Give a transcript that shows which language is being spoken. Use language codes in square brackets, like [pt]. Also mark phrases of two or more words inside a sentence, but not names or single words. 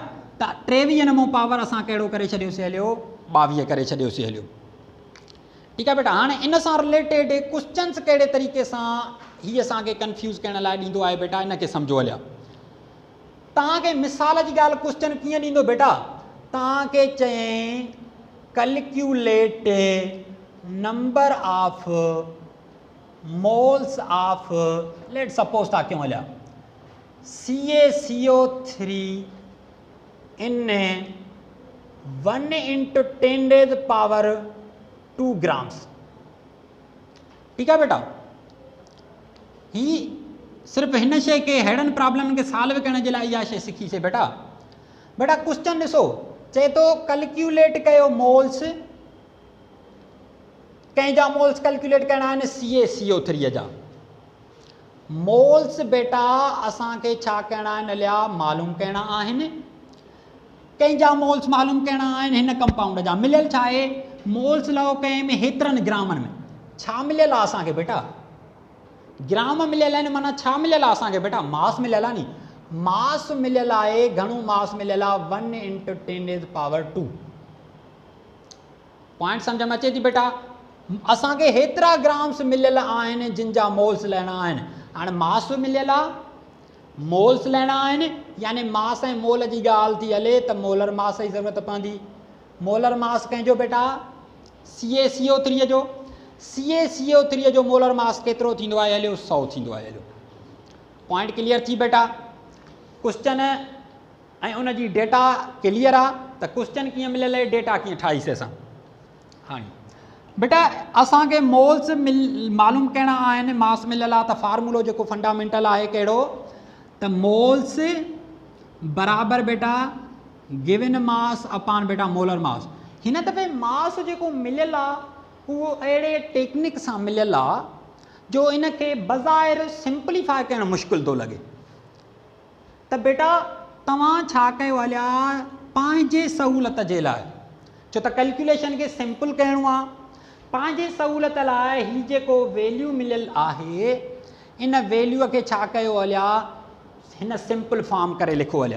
[sd] त 23 [en] number power [sd] असां कहिड़ो करे छॾियोसीं हलियो, 22 करे छॾियोसीं हलियो, ठीकु आहे बेटा। हाणे इन सां [en] related questions [sd] कहिड़े तरीक़े सां हीअ असांखे कंफ्यूज़ करण लाइ ॾींदो आहे बेटा, इनखे सम्झो हलिया। तव्हांखे मिसाल जी ॻाल्हि क्वेश्चन कीअं ॾींदो बेटा, तव्हांखे चयईं [en] calculate number of moles of, let suppose [sd] था क्यों हलिया, CaCO3 इन 1 × 10⁻² ग्राम्स, ठीकु आहे बेटा। ही सिर्फ़ु हिन शइ खे अहिड़नि प्रॉब्लम खे सॉल्व करण जे लाइ इहा शइ सिखीसीं बेटा। बेटा क्वेश्चन ॾिसो, चए थो कैलकुलेट कयो मोल्स, कंहिंजा मोल्स कैलकुलेट करणा आहिनि, CaCO3 जा मोल्स बेटा असांखे छा करणा आहिनि हलिया, मालूम करणा आहिनि। कंहिंजा मोल्स मालूम करणा आहिनि, हिन कंपाउंड जा। मिलियल छा आहे, मोल्स लॻो कंहिं में हेतिरनि ग्रामनि में, छा मिलियल आहे असांखे बेटा, ग्राम मिलियल आहिनि, माना छा मिलियल आहे असांखे बेटा, मास मिलियल आहे नी। मास मिलियल आहे, घणो मास मिलियल आहे 1 × 10⁻²। पॉइंट सम्झ में अचे थी बेटा? असांखे हेतिरा ग्राम्स मिलियल आहिनि जिन जा मोल्स लेना आहिनि। हाणे मास मिलियल आहे, मोल्स लेना आहिनि, यानी मास ऐं मोल जी ॻाल्हि थी हले त [en] molar mass [sd] जी ज़रूरत पवंदी। [en] molar mass [sd] कंहिंजो बेटा? CaCO3 जो। CaCO3 जो [en] molar mass [sd] केतिरो थींदो आहे हलियो? 100 थींदो आहे हलियो। [en] point clear [sd] थी बेटा? क्वेश्चन ऐं उन जी [en] data clear [sd] आहे त क्वेश्चन कीअं मिलियल आहे, डेटा कीअं ठाहीसीं असां। हाणे बेटा असांखे मोल्स मालूम करिणा आहिनि, मास मिलियल आहे त फार्मूलो जेको फंडामेंटल आहे कहिड़ो? त मोल्स बराबरि बेटा [en] given mass upon [sd] बेटा [en] molar mass. [sd] हिन दफ़े मास जेको मिलियल आहे उहो अहिड़े टेक्निक सां मिलियल आहे जो इनखे बज़ाहिर सिंप्लीफाई करणु मुश्किल थो लॻे। त बेटा तव्हां छा कयो हलिया पंहिंजे सहूलियत जे लाइ, छो त कैलकुलेशन खे सिंपल करिणो आहे, पंहिंजे सहूलियत लाइ ही जेको वैल्यू मिलियल आहे इन वैल्यूअ खे छा कयो हलिया हिन [en] simple form [sd] करे लिखो हलिया।